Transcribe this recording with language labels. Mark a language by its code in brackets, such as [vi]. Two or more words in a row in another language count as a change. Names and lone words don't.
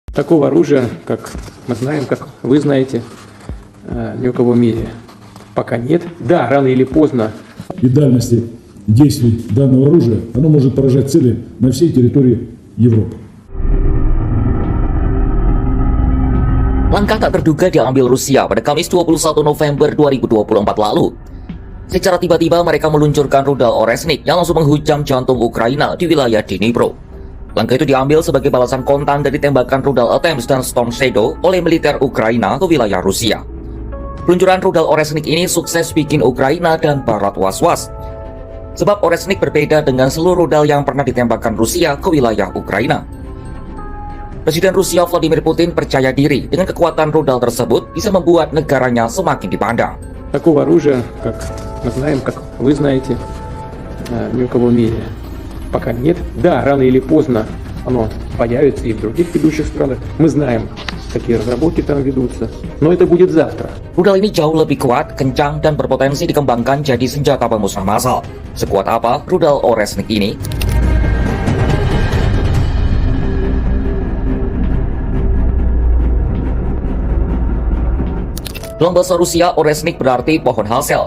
[ru] Такого оружия, как мы знаем, как вы знаете, ни у кого в мире пока нет. Да, рано или поздно. И дальности действий данного оружия, оно может поражать цели на всей территории Европы. [id] Langkah tak terduga diambil Rusia pada Kamis 21 November 2024 lalu. Secara tiba-tiba mereka meluncurkan rudal Oresnik yang langsung menghujam jantung Ukraina di wilayah Dnipro. Langkah itu diambil sebagai balasan kontan dari tembakan rudal ATACMS dan Storm Shadow oleh militer Ukraina ke wilayah Rusia. Peluncuran rudal Oresnik ini sukses bikin Ukraina dan Barat was-was. Sebab Oresnik berbeda dengan seluruh rudal yang pernah ditembakkan Rusia ke wilayah Ukraina. Presiden Rusia Vladimir Putin percaya diri dengan kekuatan rudal tersebut bisa membuat negaranya semakin dipandang. [ru] Такого оружия, как мы знаем, как вы знаете, ни у кого в мире пока нет. Да, рано или поздно оно появится и в других ведущих странах. Мы знаем, какие разработки там ведутся, но это будет завтра. [id] Rudal ini jauh lebih kuat, kencang, dan berpotensi dikembangkan jadi senjata pemusnah massal. Sekuat apa rudal Oresnik ini? Dalam bahasa Rusia, Oresnik berarti pohon Hassel.